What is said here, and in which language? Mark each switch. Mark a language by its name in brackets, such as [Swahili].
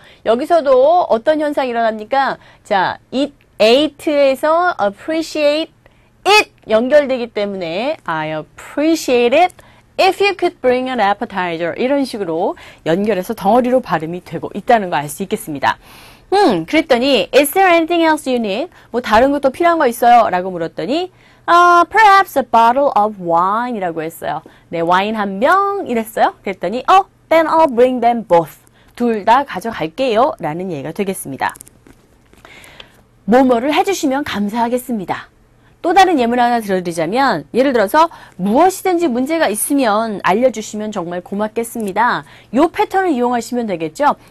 [Korean] 여기서도 어떤 현상이 일어납니까? 자, it ate에서 appreciate it 연결되기 때문에 I appreciate it if you could bring an appetizer 이런 식으로 연결해서 덩어리로 발음이 되고 있다는 거 알 수 있겠습니다. [English] 그랬더니 Is there anything else you need? [Korean] 뭐 다른 것도 필요한 거 있어요? [English] 라고 물었더니 Perhaps a bottle of wine 이라고 했어요. [Korean] 네, 와인 한 병 이랬어요. [English] 그랬더니 then I'll bring them both. [Korean] 둘 다 가져갈게요. 라는 얘기가 되겠습니다. 뭐뭐를 해주시면 감사하겠습니다. 또 다른 예문 하나 들어드리자면 예를 들어서 무엇이든지 문제가 있으면 알려주시면 정말 고맙겠습니다. 이 패턴을 이용하시면 되겠죠.